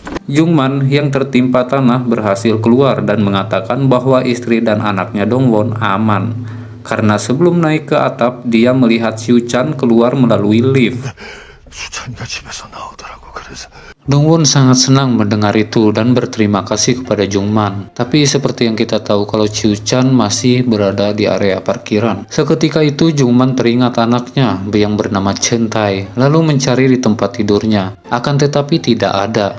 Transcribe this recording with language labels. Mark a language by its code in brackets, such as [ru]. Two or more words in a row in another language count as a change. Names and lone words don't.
[id] Jungman yang tertimpa tanah berhasil keluar dan mengatakan bahwa istri dan anaknya Dongwon aman. Karena sebelum naik ke atap, dia melihat Siu Chan keluar melalui lift. [ko] 수찬이가 집에서 나오더라고. 그래서 [id] Dongwon sangat senang mendengar itu dan berterima kasih kepada Jungman. Tapi seperti yang kita tahu kalau Siu Chan masih berada di area parkiran. Seketika itu Jungman teringat anaknya yang bernama Chen Tai, lalu mencari di tempat tidurnya. Akan tetapi tidak ada.